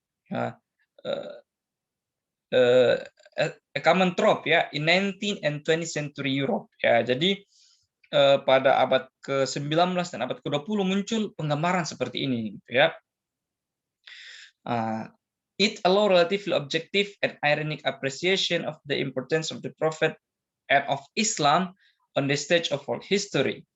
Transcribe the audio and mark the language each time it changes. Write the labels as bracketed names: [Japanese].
[English] Ya, a common trope ya in 19th and 20th century Europe ya. [Indonesian] Jadi pada abad ke-19 dan abad ke-20 muncul penggambaran seperti ini gitu ya. [English] It allow relatively objective and ironic appreciation of the importance of the prophet and of Islam on the stage of world history.